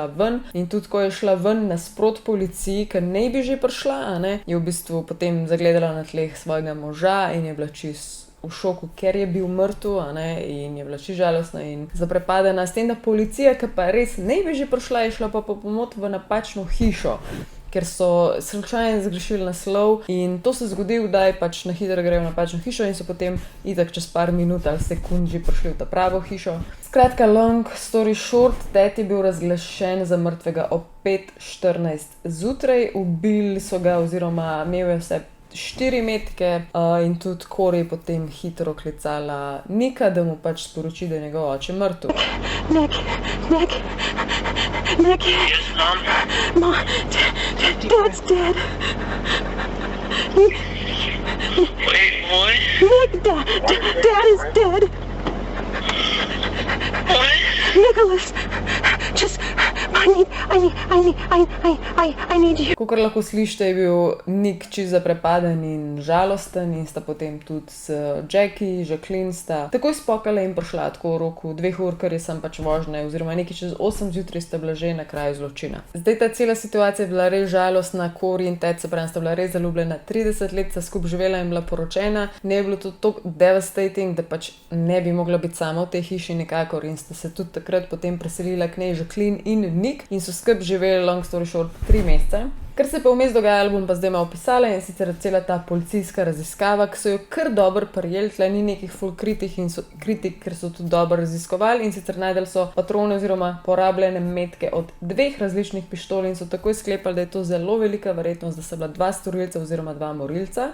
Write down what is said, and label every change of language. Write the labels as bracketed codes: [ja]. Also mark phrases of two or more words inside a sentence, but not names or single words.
[sl] ven in tudi ko je šla ven nasprot policiji, ker ne bi že prišla, je v bistvu potem zagledala na tleh svojega moža in je bila čisto v šoku, ker je bil mrtev, in je bila čisto žalostna in zaprepadena s tem, da policija, ki pa res ne bi že prišla, je šla pa po pomoč v napačno hišo, ker so slučajno zgrešili naslov in to se zgodi, da je pač na hitro grejo v napačno hišo in so potem itak čez par minut ali sekund že prišli v ta pravo hišo. Skratka, [en] long story short, [sl] Ted je bil razglašen za mrtvega ob 5:14 zjutraj, ubili so ga oziroma imel je vse 4 metke in tudi Corey je potem hitro klicala Nika, da mu pač sporoči, da je njegov oče mrtev. [en] Nick. Yes, Mom? Mom, Dad's dead. Wait, what? Nick, Dad is dead. What? Nicholas, just, I need you. [sl] Kakor lahko slišite, je bil Nick čisto zaprepaden in žalosten in sta potem tudi s Jacqueline sta takoj spokala in prišla tako v roku 2 ur, ker je sem pač vožnje, oziroma nekaj čez 8 zjutraj sta bila že na kraju zločina. Zdaj ta cela situacija je bila res žalostna, Corey in Ted se pravi sta bila res zaljubljena, 30 let sta skupaj živela in bila poročena, ne je bilo to tako devastating, da pač ne bi mogla biti sama v tej hiši nikakor in sta se tudi takrat potem preselila k njej Jacqueline in Nick in so skupaj živeli, [en] long story short, [sl] 3 mesece. Kar se pa vmes dogajalo, bom pa zdaj malo opisala in sicer cela ta policijska raziskava, ki so jo kar dobro prijeli, tle ni nekih full kritik, ker so tudi dobro raziskovali in sicer najdeli so patrone oziroma porabljene metke od 2 različnih pištol in so takoj sklepali, da je to zelo velika verjetnost, da so bila 2 storilca oziroma 2 morilca.